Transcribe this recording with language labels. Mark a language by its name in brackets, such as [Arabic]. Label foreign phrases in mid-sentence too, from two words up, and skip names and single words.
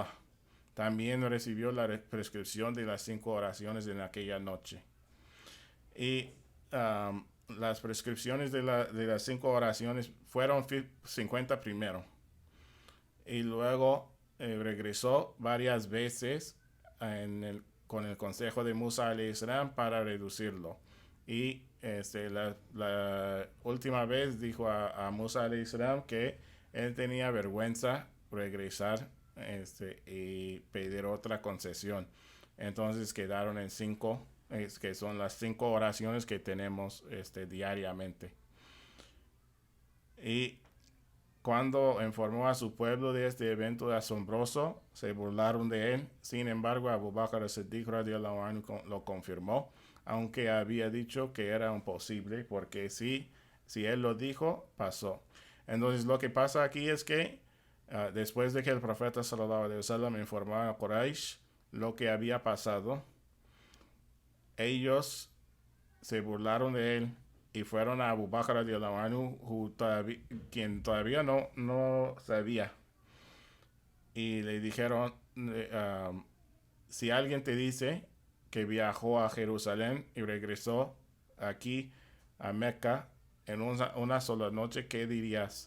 [Spanish] También recibió la prescripción de las 5 oraciones en aquella noche. Y las prescripciones de las 5 oraciones fueron 50 primero. Y luego regresó varias veces con el consejo de Musa [Arabic] عليه السلام [Spanish] para reducirlo. Y la última vez dijo a Musa [Arabic] عليه السلام [Spanish] que él tenía vergüenza regresar y pedir otra concesión. Entonces quedaron en 5, que son las 5 oraciones que tenemos diariamente. Y cuando informó a su pueblo de este evento asombroso, se burlaron de él. Sin embargo, Abu Bakr as-Siddiq [Arabic] رضي الله عنه [Spanish] lo confirmó, aunque había dicho que era imposible, porque si él lo dijo, pasó. Entonces lo que pasa aquí es que después de que el profeta [Arabic] صلى الله عليه وسلم [Spanish] informó a Quraysh lo que había pasado, ellos se burlaron de él y fueron a Abu Bakr [Arabic] رضي الله عنه, [Spanish] quien todavía no sabía, y le dijeron, si alguien te dice que viajó a Jerusalén y regresó aquí a Mecca en una sola noche, ¿qué dirías?